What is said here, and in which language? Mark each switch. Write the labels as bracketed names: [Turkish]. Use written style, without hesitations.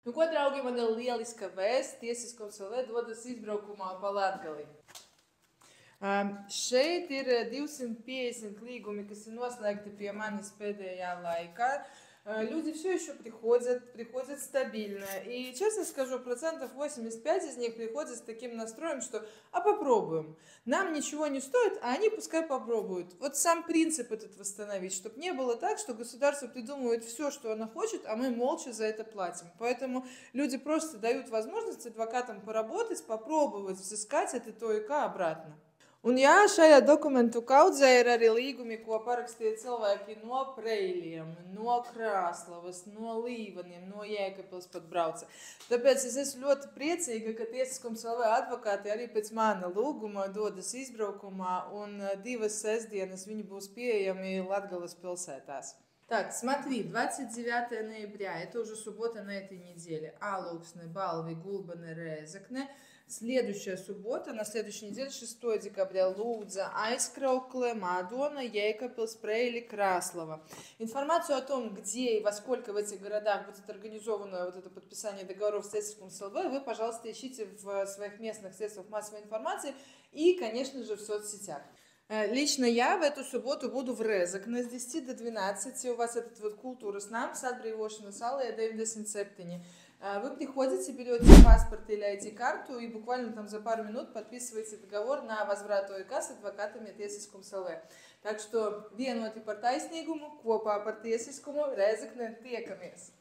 [Latvian] Nu, ko, draugi, man ir lieliska vēsts. Tiesiskums LV dodas izbraukumā pa Latgali. Šeit ir 250 līgumi, kas ir noslēgti pie manis pēdējā laikā. [Russian] Люди все еще приходят стабильно. И, честно скажу, 85% из них приходят с таким настроем, что «а попробуем». Нам ничего не стоит, а они пускай попробуют. Вот сам принцип этот восстановить, чтобы не было так, что государство придумывает все, что оно хочет, а мы молча за это платим. Поэтому люди просто дают возможность адвокатам поработать, попробовать взыскать от ИТО обратно. [Latvian] Un jā, šajā dokumentu kaudzē ir arī līgumi, ko parakstīja cilvēki no Preiliem, no Krāslavas, no Līvaniem, no Jēkabpils pat brauca. Tāpēc es esmu ļoti priecīga, ka Tiesiskums LV advokāti arī pēc mana lūguma dodas izbraukumā, un 2 sestdienas viņi būs pieejami Latgales pilsētās. [Russian] Так, смотри, 29 ноября, это уже суббота на этой неделе. Алуксне, Балви, Гулбане, Резекне. Следующая суббота, на следующей неделе, 6 декабря, Лудза, Айскраукле, Мадона, Jēkabpils, Preili, Краслова. Информацию о том, где и во сколько в этих городах будет организовано вот это подписание договоров с Tiesiskums LV, вы, пожалуйста, ищите в своих местных средствах массовой информации и, конечно же, в соцсетях. Лично я в эту субботу буду в Резекне с 10 до 12. У вас этот вот культура с нами, сад Брīvošanas аллея 97. Вы приходите, берете паспорт или ID-карту и буквально там за пару минут подписываете договор на возврат ОИК с адвокатами Tiesiskums LV. Так что [Latvian] vienoti par taisnīgumu, kopā par tiesiskumu, Rezekne, tiekamies!